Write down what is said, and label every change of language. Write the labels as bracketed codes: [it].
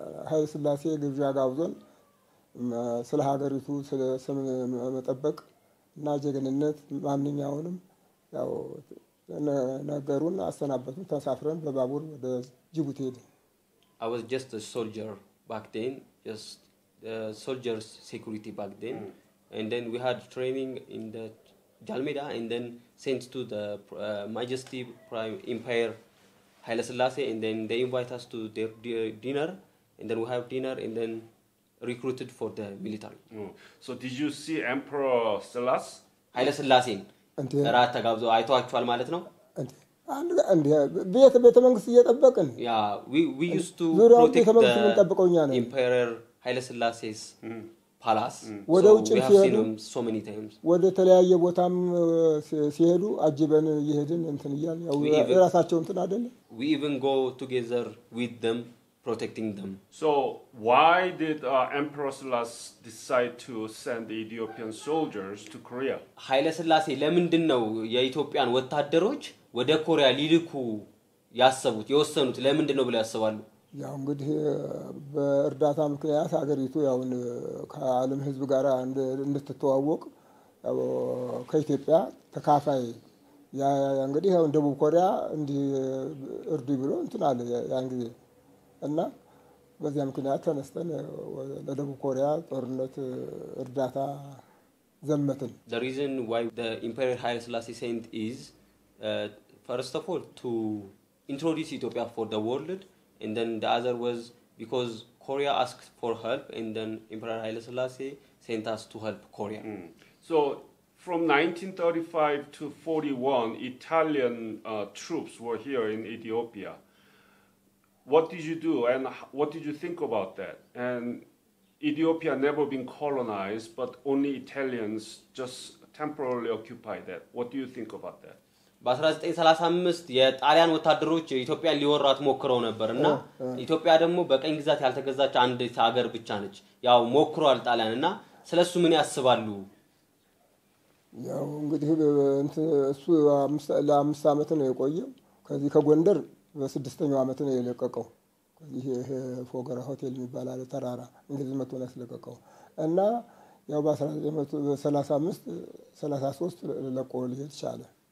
[am] ኃይለ ሥላሴ ግብዣ ጋብዞን ስለ ሀገሪቱ ስለ ስም መጠበቅ እና ጀግንነት ማንኛውንም ያው ነገሩን አሰናበቱን። ተሳፍረን በባቡር ወደ ጅቡቲ ሄድን። [en] I was just a soldier back then, just soldiers security back then, and then we had training in the Jalmeda and then sent to the Majesty Prime Empire Haile Selassie, and then they invite us to their dinner, and then we have dinner and then recruited for the military. So did you see Emperor Selassie? [am] Haile Selassie ራት ተጋብዞ አይቷቸዋል ማለት ነው። አንድ ቤተ መንግስት እየጠበቅን [en] ያ we used to protect the Emperor Haile Selassie's palace. [am] ወደ ውጭ ሲሄዱ [en] so many times [am] ወደ ተለያየ ቦታም ሲሄዱ አጅበን እየሄድን እንትን ይያል ያው የራሳቸው እንትን አይደለ [en] we even go together with them protecting them. So why did Emperor Selassie decide to send the Ethiopian soldiers to Korea? [am] ኃይለ ሥላሴ ለምንድን ነው የኢትዮጵያን ወታደሮች ወደ ኮሪያ ሊልኩ ያሰቡት የወሰኑት ለምንድን ነው ብለው ያስባሉ? ያው እንግዲህ በእርዳታ ምክንያት ሀገሪቱ ያው ከዓለም ህዝብ ጋር እንድትተዋወቅ ያው ከኢትዮጵያ ተካፋይ ያ እንግዲህ ያው ደቡብ ኮሪያ እንዲ እርዱ ብሎ እንትን አለ ያን ጊዜ እና በዚያ ምክንያት ተነስተን ለደቡብ ኮሪያ ጦርነት እርዳታ ዘመትን። [en] The reason why the Emperor Haile Selassie sent is first of all to introduce Ethiopia for the world, and then the other was because Korea asked for help, and then Emperor Haile Selassie sent us to help Korea. So from 1935 to 41 Italian troops were here in Ethiopia. What did you do and what did you think about that? And Ethiopia never been colonized, but only Italians just temporarily occupied that. What do you think about that? [am] በ1935 የጣሊያን ወታደሮች ኢትዮጵያን ሊወራት ሞክረው ነበርና ኢትዮጵያ ደግሞ በቀኝ ግዛት ያልተገዛች አንድ ሀገር ብቻ ነች። ያው ሞክሯል ጣሊያንና ስለሱ ምን ያስባሉ? ያው እንግዲህ እሱ ለአምስት ዓመት ነው የቆየው። ከዚህ ከጎንደር በስድስተኛው ዓመት ነው የለቀቀው። ከዚህ ፎገራ ሆቴል የሚባል አለ ተራራ እንግዲህ መጥቶ ነው ያስለቀቀው እና ያው በ1935 33 ለቆ ሊሄድ ቻለ።